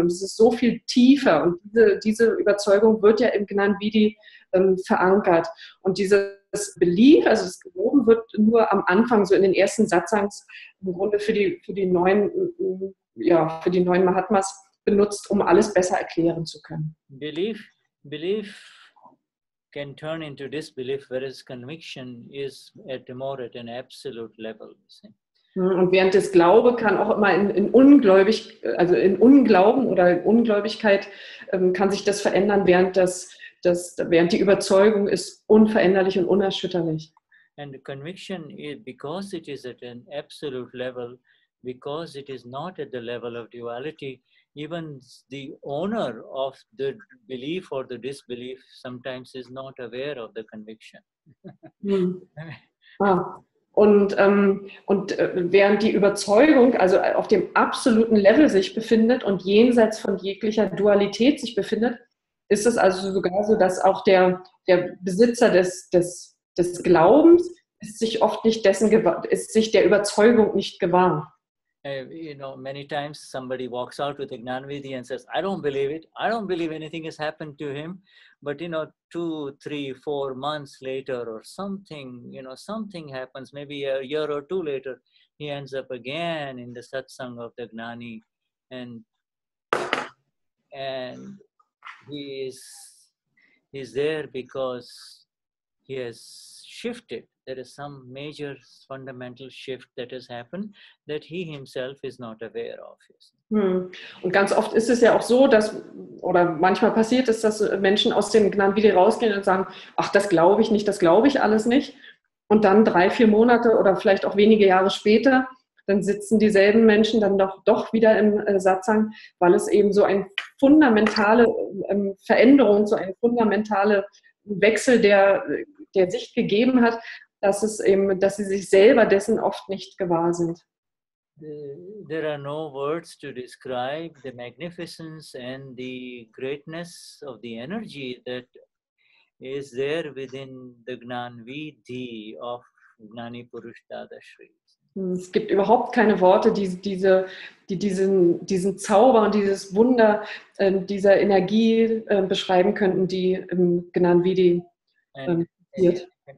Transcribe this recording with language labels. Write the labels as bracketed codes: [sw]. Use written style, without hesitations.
[de] Und es ist so viel tiefer. Und diese Überzeugung wird ja im Gnan Vidi verankert. Und dieses Belief, also das Glauben, wird nur am Anfang, so in den ersten Satsangs, im Grunde für die neuen Mahatmas benutzt, um alles besser erklären zu können. [en] Belief can turn into disbelief, whereas conviction is at an absolute level. [de] Und während das Glaube kann auch immer in Unglauben oder in Ungläubigkeit kann sich das verändern, während die Überzeugung ist unveränderlich und unerschütterlich. [en] And the conviction is, because it is at an absolute level, because it is not at the level of duality, even the owner of the belief or the disbelief sometimes is not aware of the conviction. [de] Und während die Überzeugung also auf dem absoluten Level sich befindet und jenseits von jeglicher Dualität sich befindet, ist es also sogar so, dass auch der Besitzer des Glaubens ist sich oft nicht ist sich der Überzeugung nicht gewahr. [en] you know, many times somebody walks out with a Gnanvidhi and says, I don't believe it. I don't believe anything has happened to him. But, you know, 2, 3, 4 months later or something, you know, something happens, maybe a year or 2 later, he ends up again in the satsang of the Gnani, and he's there because he has shifted. There is some major fundamental shift that has happened that he himself is not aware of. [de] Und ganz oft ist es ja auch so, dass, oder manchmal passiert es, dass Menschen aus dem Gnanvidhi rausgehen und sagen, ach, das glaube ich nicht, das glaube ich alles nicht. Und dann 3, 4 Monate oder vielleicht auch wenige Jahre später, dann sitzen dieselben Menschen dann doch wieder im Satsang, weil es eben so eine fundamentale Veränderung, so ein fundamentaler Wechsel der Sicht gegeben hat, dass sie sich selber dessen oft nicht gewahr sind. [en] There are no words to describe the magnificence and the greatness of the energy that is there within the Gnanvidhi of Gnani Purush Dadashri. [de] Es gibt überhaupt keine Worte, die diesen Zauber und dieses Wunder dieser Energie beschreiben könnten, die im Gnanvidhi passiert.